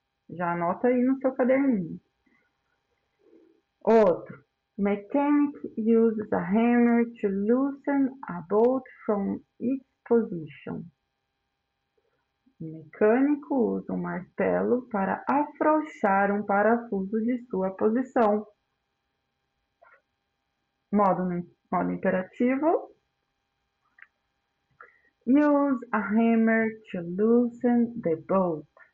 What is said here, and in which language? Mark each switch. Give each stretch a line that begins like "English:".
Portuguese: Já anota aí no seu caderninho. Outro.
English: Mechanic uses a hammer to loosen a bolt from its position.
Portuguese: O mecânico usa um martelo para afrouxar um parafuso de sua posição. Modo imperativo.
English: Use a hammer to loosen the bolt.